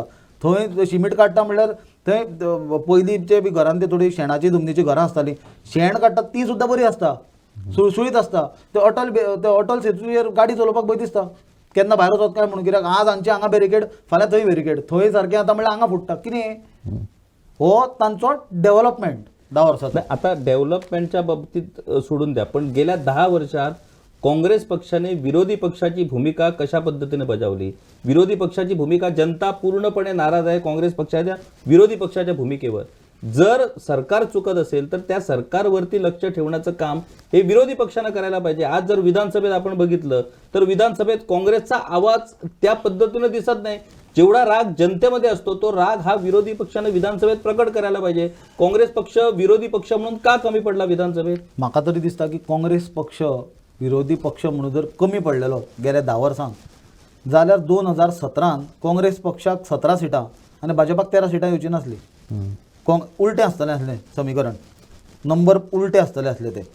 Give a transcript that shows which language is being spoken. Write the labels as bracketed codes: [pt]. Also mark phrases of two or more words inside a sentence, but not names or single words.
[kok] थंय शिमीट काडटा म्हणल्यार थंय पयलींचे बी घरान ते थोडी शेणाची जमनीची घरां आसतालीं. शेण काडटात ती सुद्दां बरी आसता, सुळसुळीत आसता. ते अटल सेतूचेर गाडी चलोवपाक भंय दिसता केन्ना भायर वचत काय म्हणून. कित्याक आज हांगा बॅरिकेड, फाल्यां थंय बॅरिकेड, थंय सारकें आतां म्हणल्यार हांगा फुट्टा. कितें हो तांचो डेव्हलपमेंट. [mr] 10 वर्षात. नाही, आता डेव्हलपमेंटच्या बाबतीत सोडून द्या, पण गेल्या 10 वर्षात काँग्रेस पक्षाने विरोधी पक्षाची भूमिका कशा पद्धतीने बजावली? विरोधी पक्षाची भूमिका, जनता पूर्णपणे नाराज आहे काँग्रेस पक्षाच्या विरोधी पक्षाच्या भूमिकेवर. जर सरकार चुकत असेल तर त्या सरकारवरती लक्ष ठेवण्याचं काम हे विरोधी पक्षानं करायला पाहिजे. आज जर विधानसभेत आपण बघितलं तर विधानसभेत काँग्रेसचा आवाज त्या पद्धतीनं दिसत नाही. जेवढा राग जनतेमध्ये असतो तो राग हा विरोधी पक्षानं विधानसभेत प्रकट करायला पाहिजे. काँग्रेस पक्ष विरोधी पक्ष म्हणून का कमी पडला विधानसभेत? [kok] म्हाका तरी दिसता की काँग्रेस पक्ष विरोधी पक्ष म्हणून जर कमी पडलेलो गेल्या 10 वर्सांक जाल्यार 2017 काँग्रेस पक्षाक 17 सिटां आनी भाजपाक 13 सिटां येवची नासली. उलटें आसतलें आसलें समीकरण, नंबर उलटे आसतले आसले ते.